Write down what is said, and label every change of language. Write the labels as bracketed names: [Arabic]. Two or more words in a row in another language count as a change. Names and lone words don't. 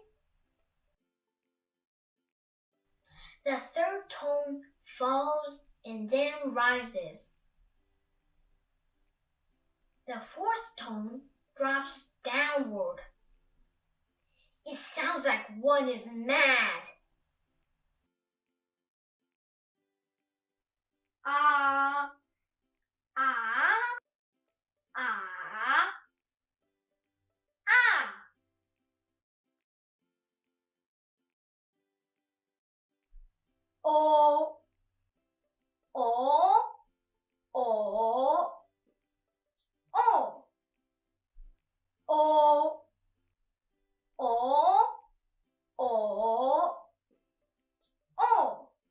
[English] The third tone falls and then rises. The fourth tone drops downward. It sounds like one is mad. Ah, ah, ah, ah. O, O, O, O, O, O, O, O.